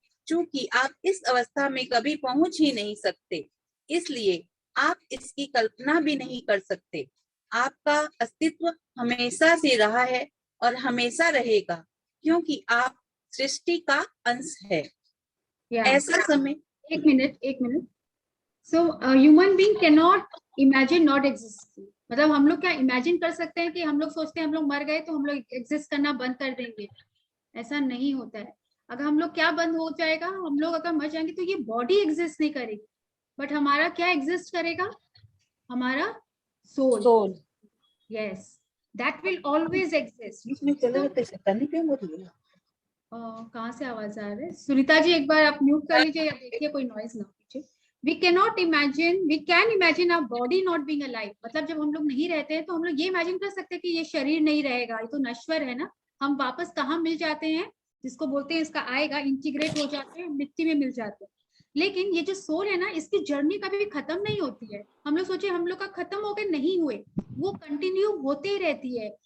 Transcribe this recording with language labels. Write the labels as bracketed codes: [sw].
[hi] चूंकि आप इस अवस्था में कभी पहुंच ही नहीं सकते, इसलिए आप इसकी कल्पना भी नहीं कर सकते. आपका अस्तित्व हमेशा से रहा है और हमेशा रहेगा क्योंकि आप सृष्टि का अंश है. ऐसा समय. एक minute. [en] So human being cannot imagine not existing. [hi] मतलब हम लोग क्या इमेजिन कर सकते हैं कि हम लोग सोचते हैं हम लोग मर गए तो हम लोग एग्जिस्ट करना बंद कर देंगे? ऐसा नहीं होता है. अगर हम लोग क्या बंद हो जाएगा, हम लोग अगर मर जाएंगे तो ये बॉडी एग्जिस्ट नहीं करेगी, बट हमारा क्या एग्जिस्ट करेगा? हमारा soul. [en] Yes, that will always exist. [hi] कहाँ से आवाज आ रहा है? सुनीता जी एक बार आप म्यूट कर लीजिए या देखिए कोई नॉइज ना कीजिए. [en] We can imagine our body not being alive. [hi] मतलब जब हम लोग नहीं रहते हैं तो हम लोग ये इमेजिन कर सकते हैं कि ये शरीर नहीं रहेगा, ये तो नश्वर है ना. हम वापस कहाँ मिल जाते हैं, जिसको बोलते हैं इसका आएगा, इंटीग्रेट हो जाते हैं, मिट्टी में मिल जाते हैं. लेकिन ये जो सोल है ना, इसकी जर्नी कभी खत्म नहीं होती है. हम लोग सोचे हम लोग का खत्म हो गए, नहीं हुए, वो कंटिन्यू होते ही रहती है.